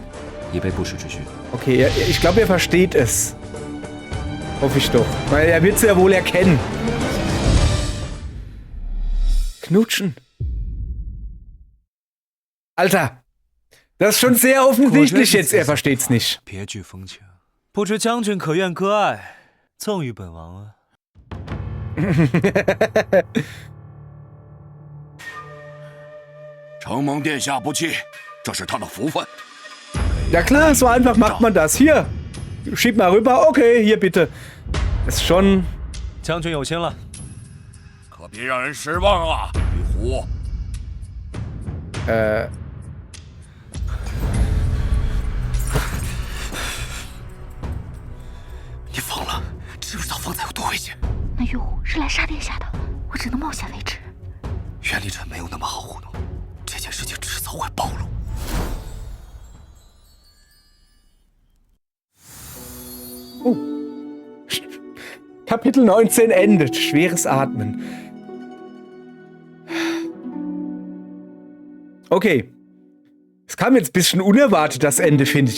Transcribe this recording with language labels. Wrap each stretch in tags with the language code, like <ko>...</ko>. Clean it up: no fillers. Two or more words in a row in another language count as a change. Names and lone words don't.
<de>Okay, ich glaube, er versteht es. Hoffe ich doch. Weil er wird es ja wohl erkennen. Knutschen. Alter. Das ist schon sehr offensichtlich jetzt. Er versteht's nicht.</de> <zh>不知将军可愿割爱，赠与本王啊？承蒙殿下不弃，这是他的福分。</zh> <de>Ja klar, so einfach macht man das. Hier, schieb mal rüber. Okay, hier bitte. Ist schon...</de> <zh>将军有心了。可别让人失望啊，玉壶。你疯了？知不知道方才有多危险？那玉虎是来杀殿下的，我只能冒险为之。袁立晨没有那么好糊弄，这件事情迟早会暴露。</zh> <de>Kapitel 19 endet. Schweres Atmen. Okay. Es kam jetzt ein bisschen unerwartet, das Ende, finde ich.</de>